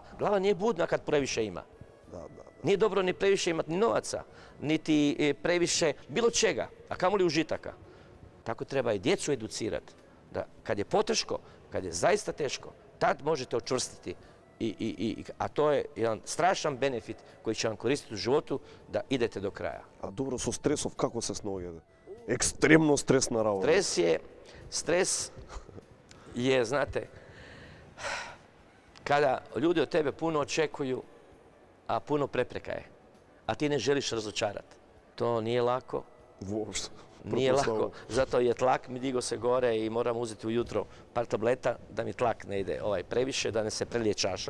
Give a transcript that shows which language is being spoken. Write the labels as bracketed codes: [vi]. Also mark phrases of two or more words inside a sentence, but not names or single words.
[hr] Glava nije budna kad previše ima. Nije dobro ni previše imati ni novaca, niti previše bilo čega, a kamoli užitaka. Tako treba i djecu educirati. Da kad je poteško, kad je zaista teško, tad možete očvrstiti. A to je jedan strašan benefit koji će vam koristiti u životu da idete do kraja. [mk] А добро, со стресов како се сноѓате? екстремно стресна работа. [hr] Stres je, znate, kada ljudi od tebe puno očekuju, a puno prepreka je, a ti ne želiš razočarati. To nije lako. [mk] Воопшто. [hr] Nije lako, zato je tlak mi digo se gore i moram uzeti ujutro par tableta da mi tlak ne ide previše, da ne se prelije čaša.